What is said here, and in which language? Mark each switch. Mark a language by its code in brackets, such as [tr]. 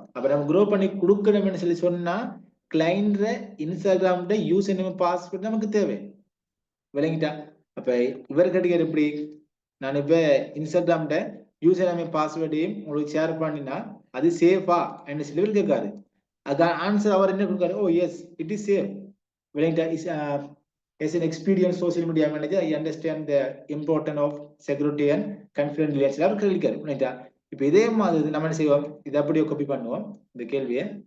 [ta] அப்ப நம்ம க்ரோ பண்ணி கொடுக்கணும்னு சொல்லி சொன்னா கிளைண்ட்ல இன்ஸ்டாகிராம் யூசர் நேம் பாஸ்வேர்ட் நமக்கு தேவை. விளங்கிட்டா? அப்ப இவர் கேட்டீங்க எப்படி, நான் இப்ப இன்ஸ்டாகிராம் யூசர் நேம் பாஸ்வேர்டையும் உங்களுக்கு ஷேர் பண்ணினா அது சேஃபா என்ன சொல்லி கேட்காரு. அதான் ஆன்சர் அவர் என்ன கொடுக்காரு, [en] Oh yes it is safe. [ta] விளங்கிட்டா? [en] As an experienced social media manager, I understand the importance of security and confidentiality. [ta] அவர் கேள்விக்காரு. விளங்கிட்டா? இப்ப இதே மாதிரி நம்ம என்ன செய்வோம், இதை அப்படியே காப்பி பண்ணுவோம் இந்த கேள்வியை.